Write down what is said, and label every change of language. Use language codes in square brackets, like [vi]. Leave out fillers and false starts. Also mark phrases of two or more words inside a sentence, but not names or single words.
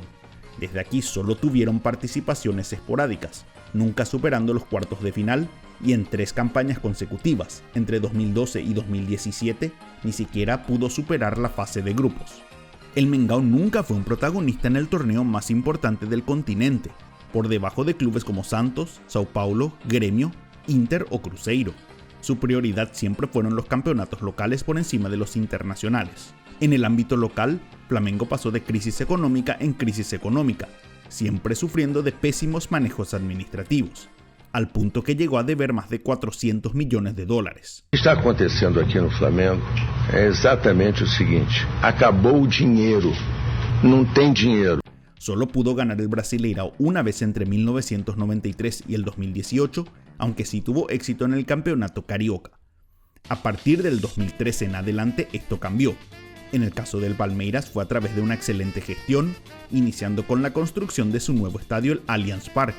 [es] Desde aquí solo tuvieron participaciones esporádicas, nunca superando los cuartos de final, y en 3 campañas consecutivas, entre 2012 y 2017, ni siquiera pudo superar la fase de grupos. El Mengão nunca fue un protagonista en el torneo más importante del continente, por debajo de clubes como Santos, Sao Paulo, Grêmio, Inter o Cruzeiro. Su prioridad siempre fueron los campeonatos locales por encima de los internacionales. En el ámbito local, Flamengo pasó de crisis económica en crisis económica, siempre sufriendo de pésimos manejos administrativos, al punto que llegó a deber más de 400 millones de dólares. [pt] O que está acontecendo aqui no Flamengo é exatamente o seguinte: acabou o dinheiro, não tem dinheiro. [es] Solo pudo ganar el Brasileirão una vez entre 1993 y el 2018, aunque sí tuvo éxito en el campeonato carioca. A partir del 2013 en adelante esto cambió. En el caso del Palmeiras fue a través de una excelente gestión, iniciando con la construcción de su nuevo estadio, el Allianz Parque.